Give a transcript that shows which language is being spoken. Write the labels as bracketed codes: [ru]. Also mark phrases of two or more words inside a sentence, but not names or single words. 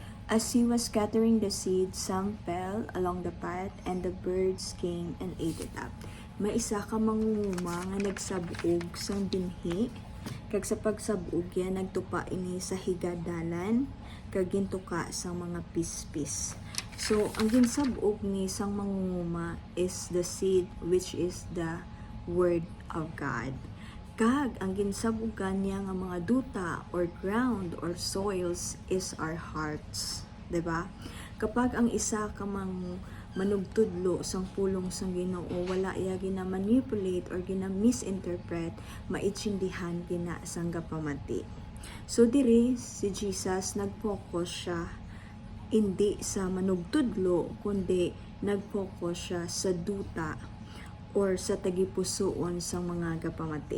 [en] As he was scattering the seed, some fell along the path, and the birds came and ate it up. [hil] May isa ka mangunguma nga nagsabog sang binhi, kag sa pagsabog yan nagtupa ini sa higadalan, kag gintuka sang mga pispis. [en] So, [hil] ang ginsabog ni sang mangunguma [en] is the seed, which is the word of God. [hil] Kag ang ginsabugan niya nga mga duta [en] or ground or soils is our hearts, [hil] 'di ba? Kapag ang isa ka manugtudlo sang pulong sang Ginoo, wala iya gina-manipulate or gina-misinterpret, maitsindihan gina sang gapamati. So diri si Jesus nag-focus siya hindi sa manugtudlo kundi nag-focus siya sa duta or sa tagipusoon sang mga gapamati.